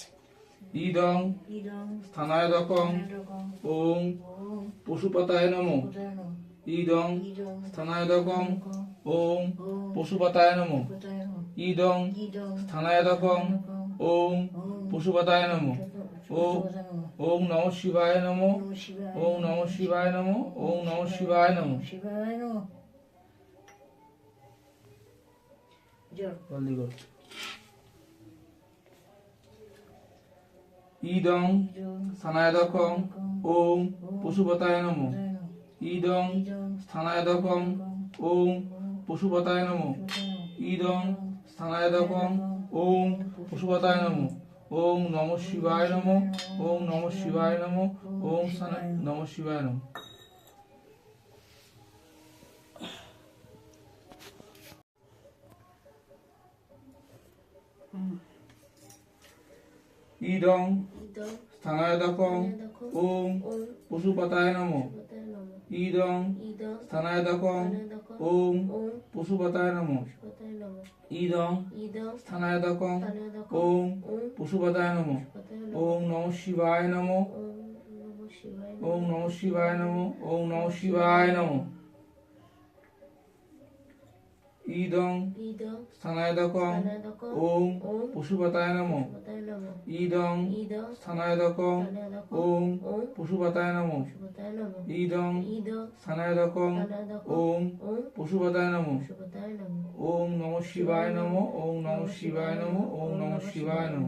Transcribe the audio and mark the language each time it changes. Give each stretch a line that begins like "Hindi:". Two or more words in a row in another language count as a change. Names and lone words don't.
Sanskrit: ইদং স্থানায় দকং ওং পশুপতায় নমঃ। ইদং স্থানায় দকং ওং পশুপতায় নমঃ। ইদং স্থানায় দকং ওং পশুপতায় নমঃ। ওং নমঃ শিবায় নমঃ। ওং নমঃ শিবায় নমঃ। ওং নমঃ শিবায় নমঃ।
Bangla: জলদি কর।
Sanskrit: ইদং স্থানায় দকং ওং পশুপতায় নমঃ। ইদং স্থানায় দকং ওং পশুপতায় নমঃ। ইদং স্থানায় দকং ওং পশুপতায় নমঃ। ওং নমঃ শিবায় নমঃ। ওং নমঃ শিবায় নমঃ। ওং নমঃ শিবায় নমঃ। ইদং স্থানায় দকং ওং পশুপতায় নমঃ। ইদং স্থানায় দকং ওং পশুপতায় নমঃ। ইদং স্থানায় দকং ওং পশুপতায় নমঃ। ওং নমঃ শিবায় নমঃ। ওং নমঃ শিবায় নমঃ। ওং নমঃ শিবায় নমঃ। ইদং স্থানায় দকং ওং পশুপতায় নমঃ। ইদং স্থানায় দকং ওং পশুপতায় নমঃ। ইদং স্থানায় দকং ওং পশুপতায় নমঃ। ওং নমঃ শিবায় নমঃ। ওং নমঃ শিবায় নমঃ। ওং নমঃ শিবায় নমঃ।